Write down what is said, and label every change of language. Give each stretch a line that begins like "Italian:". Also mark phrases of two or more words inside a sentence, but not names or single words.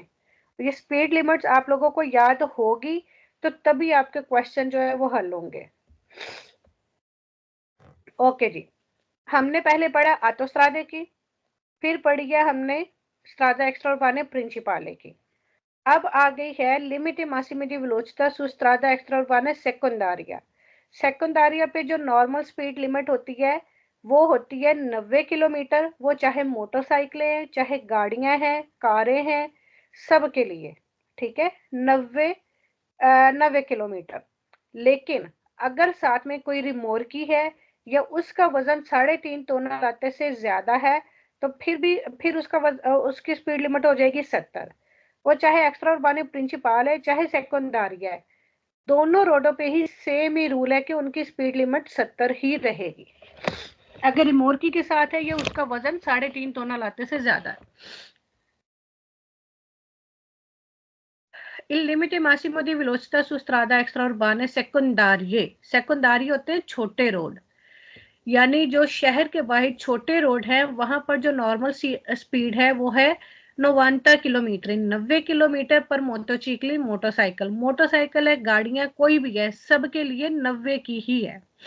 Hindi: ये स्पीड लिमिट्स आप लोगों को याद होगी तो तभी आपके क्वेश्चन जो है वो हल होंगे। ओके जी, हमने पहले पढ़ा ऑटोस्ट्रादे की, फिर पढ़ी है हमने
Italian: strada extra urbane principale
Hindi: की। अब आ गई है
Italian: limiti massimi di velocità su strada extraurbana secondaria.
Hindi: सेकेंडारिया पे जो
English: normal speed limit
Hindi: होती है वो होती है 90 किलोमीटर, वो चाहे मोटरसाइकिलें हैं चाहे गाड़ियां हैं कारें हैं सब के लिए, ठीक है 90 किलोमीटर। लेकिन अगर साथ में कोई रिमोर्की है या उसका वजन 3.5 टन लाते से ज्यादा है तो फिर उसकी
English: speed limit
Hindi: हो जाएगी 70। वो चाहे
Italian: extra urbane principale
Hindi: है चाहे सेकेंडारिया है, दोनों रोडों पे ही सेम ही रूल है कि उनकी
English: speed limit
Hindi: 70 ही रहेगी। अगर रिमोर्की के साथ है या उसका वजन 3.5 टन लाते से ज्यादा है।
Italian: Il limite massimo di velocità su strada extraurbane सेकेंडारिये।
Hindi: सेकेंडारी होते हैं छोटे रोड, यानी जो शहर के बाहर छोटे रोड है वहां पर जो
English: normal speed
Hindi: है वो है 90 किलोमीटर, 90 किलोमीटर पर मोटरसाइकिल मोटरसाइकिल है गाड़ियां कोई भी है सबके लिए 90 की ही है।